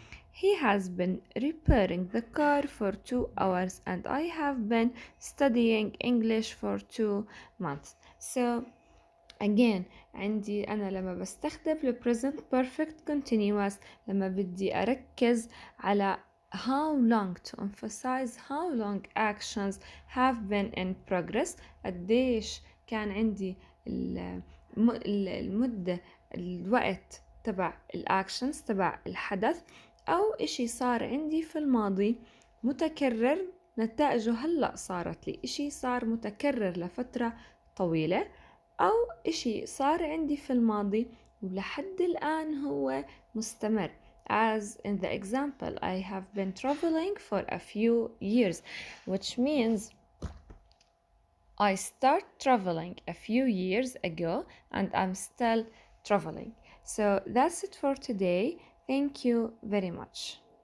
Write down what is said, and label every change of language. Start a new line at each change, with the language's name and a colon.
English: He has been repairing the car for 2 hours and I have been studying English for 2 months. So again
Arabic: عندي أنا لما بستخدم ال
English: present perfect continuous
Arabic: لما بدي أركز على
English: how long, to emphasize how long actions have been in progress.
Arabic: قديش كان عندي المدة الوقت تبع الأكشنز تبع الحدث أو إشي صار عندي في الماضي متكرر نتائجه هلأ صارت لي إشي صار متكرر لفترة طويلة أو إشي صار عندي في الماضي ولحد الآن هو مستمر.
English: As in the example, I have been traveling for a few years, which means I start traveling a few years ago and I'm still traveling. So that's it for today. Thank you very much.